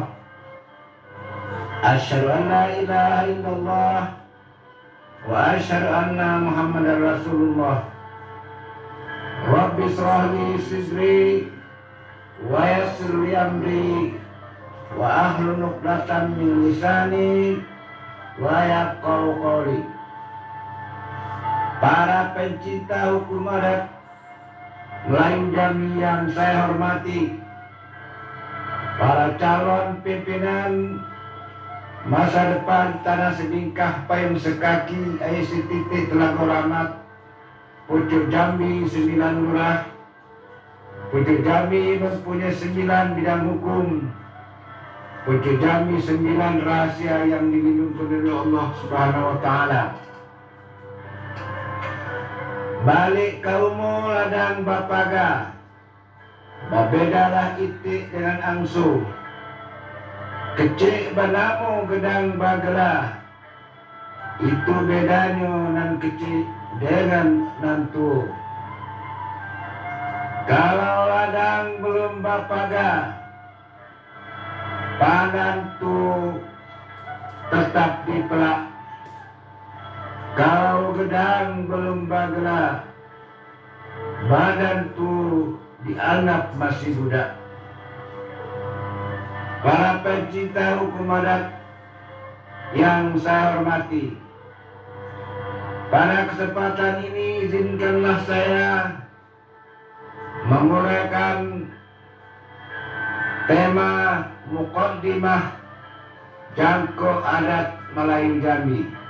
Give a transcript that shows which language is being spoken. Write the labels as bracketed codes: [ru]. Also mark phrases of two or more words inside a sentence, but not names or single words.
[ar] أشهد أن لا إله إلا الله وأشهد أن محمدا رسول الله. رب اشرح لي صدري ويسر لي أمري واحلل عقدة من لساني ويفقهوا قولي. [id] Para pencinta hukum adat Melayu Jambi yang saya hormati, para calon pimpinan masa depan Tanah Sebingkah Payung Sekaki ICTT Telaga Rahmat, Pucuk Jambi 9 lurah. Pucuk Jambi mempunyai 9 bidang hukum. Pucuk Jambi 9 rahasia yang dilindungi oleh Allah [ar] سبحانه وتعالى. [jax] Balik kaumu ladang bapaga, bebedalah itik dengan angsu. Kecil banamu gedang bagela, itu bedanya nan kecil dengan nantu. Kalau ladang belum bapaga, padan tu tetap dipelak. Kalau gedang belum bagela, badan tu dianggap masih budak. [id] Para pencinta hukum adat yang saya hormati, pada kesempatan ini izinkanlah saya menguraikan tema muqaddimah Jangkok Adat Melayu Jambi.